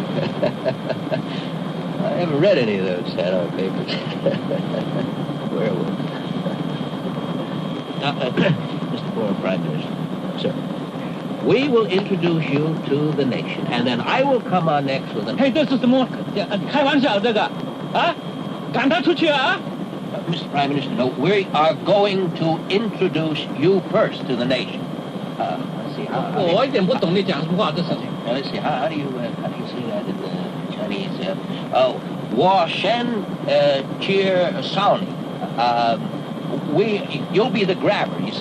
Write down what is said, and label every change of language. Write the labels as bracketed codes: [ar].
[en] I haven't read any of those Hanoi papers. Werewolf. Mr. Foreign Prime Minister, sir, we will introduce you to the nation, and then I will come on next with an... [zh] Hey, 这是什么？开玩笑，这个啊？赶他出去啊！ [en] Mr. Prime Minister, no, we are going to introduce you first to the nation. Let's see, how do you say that in Chinese? Wa Shen Cheer Sauni. You'll be the grabber.